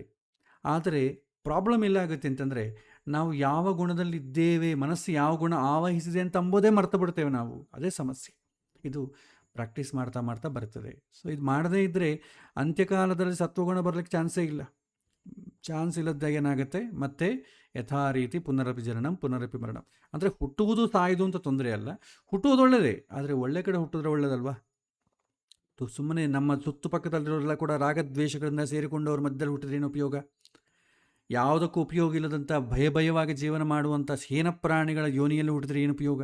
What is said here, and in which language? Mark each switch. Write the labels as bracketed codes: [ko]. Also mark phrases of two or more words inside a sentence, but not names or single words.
[kn] ಆದರೆ ಪ್ರಾಬ್ಲಮ್ ಎಲ್ಲಾಗುತ್ತೆ ಅಂತಂದರೆ, ನಾವು ಯಾವ ಗುಣದಲ್ಲಿದ್ದೇವೆ, ಮನಸ್ಸು ಯಾವ ಗುಣ ಆವಹಿಸಿದೆ ಅಂತ ಅಂಬೋದೇ ಮರ್ತು ಬಿಡ್ತೇವೆ ನಾವು. ಅದೇ ಸಮಸ್ಯೆ. ಇದು ಪ್ರಾಕ್ಟೀಸ್ ಮಾಡ್ತಾ ಮಾಡ್ತಾ ಬರ್ತದೆ. ಸೊ ಇದು ಮಾಡದೇ ಇದ್ದರೆ ಅಂತ್ಯಕಾಲದಲ್ಲಿ ಸತ್ವಗುಣ ಬರಲಿಕ್ಕೆ ಚಾನ್ಸೇ ಇಲ್ಲ. ಚಾನ್ಸ್ ಇಲ್ಲದಾಗ ಏನಾಗುತ್ತೆ, ಮತ್ತೆ ಯಥಾ ರೀತಿ [sa] ಪುನರಪಿ ಜನನಂ ಪುನರಪಿ ಮರಣಂ. [kn] ಅಂದರೆ ಹುಟ್ಟುವುದು ಸಾಯುವುದು ಅಂತ ತೊಂದರೆ ಅಲ್ಲ, ಹುಟ್ಟುವುದು ಒಳ್ಳೆಯದೇ, ಆದರೆ ಒಳ್ಳೆ ಕಡೆ ಹುಟ್ಟಿದ್ರೆ ಒಳ್ಳೆಯದಲ್ವಾ? ಸುಮ್ಮನೆ ನಮ್ಮ ಸುತ್ತುಪಕ್ಕದಲ್ಲಿರೋರೆಲ್ಲ ಕೂಡ ರಾಗದ್ವೇಷಗಳಿಂದ ಸೇರಿಕೊಂಡವ್ರ ಮಧ್ಯದಲ್ಲಿ ಹುಟ್ಟಿದ್ರೆ ಏನು ಉಪಯೋಗ? ಯಾವುದಕ್ಕೂ ಉಪಯೋಗ ಇಲ್ಲದಂಥ ಭಯವಾಗಿ ಜೀವನ ಮಾಡುವಂಥ ಹೀನ ಪ್ರಾಣಿಗಳ ಯೋನಿಯಲ್ಲಿ ಹುಟ್ಟಿದ್ರೆ ಏನು ಉಪಯೋಗ?